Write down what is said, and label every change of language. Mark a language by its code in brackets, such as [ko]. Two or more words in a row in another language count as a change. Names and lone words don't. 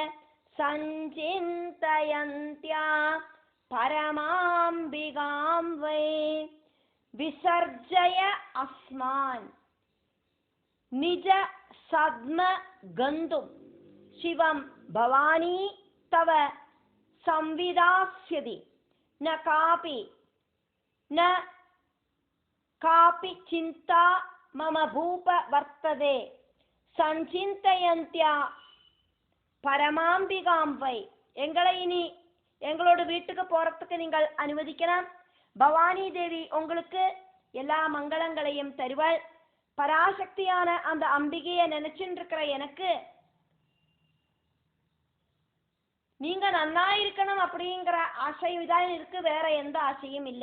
[sa] सञ्चिन्तयन्त्या परमाम्बिकां वै विसर्जय अस्मान् निज सद्म गन्तुम् शिवम् भवानी तव संविदास्यति न कापि चिंता मम भूप वर्तते सञ्चिन्तयन्त्या परमाम्बिकां वै. [ta] எங்களை இனி எங்களோட வீட்டுக்கு போறதுக்கு நீங்கள் அனுமதிக்கலாம். பவானி தேவி உங்களுக்கு எல்லா மங்களங்களையும் தருவாள். பராசக்தியான அந்த அம்பிகையை நினைச்சுட்டு இருக்கிற எனக்கு நீங்க நன்னா இருக்கணும் அப்படிங்கிற ஆசையும் தான் இருக்கு, வேற எந்த ஆசையும் இல்லை.